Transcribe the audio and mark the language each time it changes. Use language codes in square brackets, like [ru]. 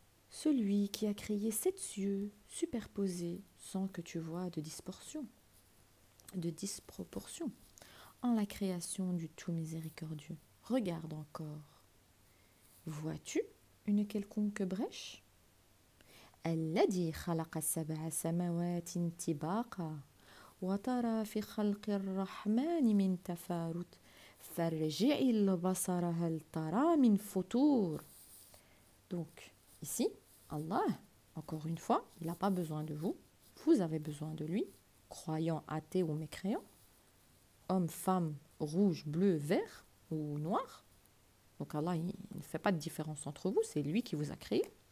[fr] Celui qui a créé 7 cieux superposés sans que tu vois de disproportion en la création du tout miséricordieux. Regarde encore. Vois-tu une quelconque brèche? [ar] الذي خلق 7 سماوات طباقا وترى في خلق الرحمن من تفاوت فارجع البصر هل ترى من فطور. [fr] Donc ici, Allah, encore une fois, il n'a pas besoin de vous, vous avez besoin de lui, croyant, athée ou mécréant, homme, femme, rouge, bleu, vert ou noir. Donc Allah, il ne fait pas de différence entre vous, c'est lui qui vous a créé.